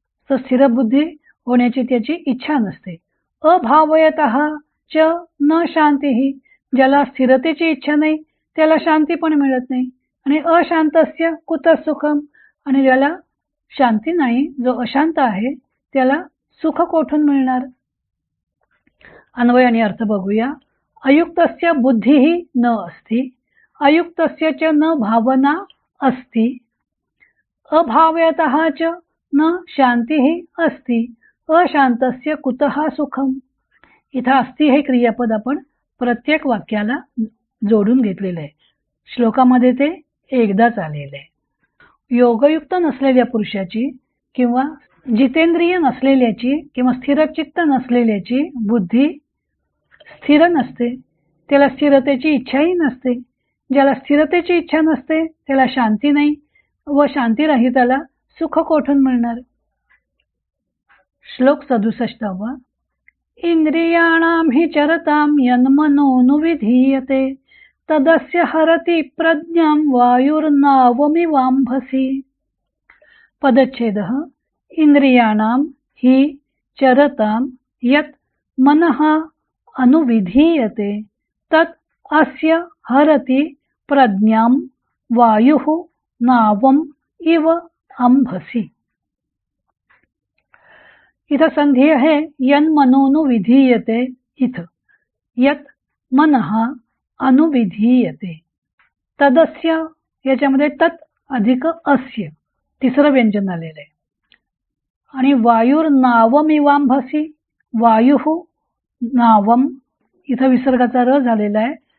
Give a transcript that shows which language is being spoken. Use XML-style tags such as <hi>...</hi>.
<mr>तर स्थिर बुद्धी होण्याची त्याची इच्छा नसते.</mr> <sa>अभावयतः च न शांती,</sa> <mr>ज्याला स्थिरतेची इच्छा नाही त्याला शांती पण मिळत नाही. आणि</mr> <sa>अशांतस्य कुतः सुखम,</sa> <mr>आणि ज्याला शांती नाही, जो अशांत आहे त्याला सुख कोठून मिळणार. अन्वय आणि अर्थ बघूया.</mr> <sa>अयुक्तस्य बुद्धी न अस्ति, अयुक्तस्य च न भावना अस्ति, अभावयतः च न शांती अस्ति, अशांतस्य कुतः सुखम.</sa> <mr>इथं अस्ति हे क्रियापद आपण प्रत्येक वाक्याला जोडून घेतलेलं आहे. श्लोकामध्ये ते एकदाच आलेलं आहे. योगयुक्त नसलेल्या पुरुषाची किंवा जितेंद्रिय नसलेल्याची किंवा स्थिरचित्त नसलेल्याची बुद्धी स्थिर नसते. त्याला स्थिरतेची इच्छाही नसते. ज्याला स्थिरतेची इच्छा नसते त्याला शांती नाही व शांती रहिताला सुख कोठून मिळणार. श्लोक 67.</mr> <sa>इंद्रियाणां हि चरतां यन्मनोनुविधीयते तदस्य हरति प्रज्ञां वायुर्नावमिवाम्भसि. पदच्छेदः. इंद्रियाणां हि चरतां यत् मनः अनुविधीयते तत् अस्य हरति प्रज्ञां वायुः नावम् इव अंभसि.</sa> <mr>इथं संधी आहे यन्मनोनुविधीयते. इथं यत् मनः अनुविधीयते तदस्य, याच्यामध्ये तत् अधिक अस्य तिसरं व्यंजन आलेलं आहे. आणि वायुर्नावमिवांभसी, वायुः नावम, इथं विसर्गाचा र झालेला आहे.</mr>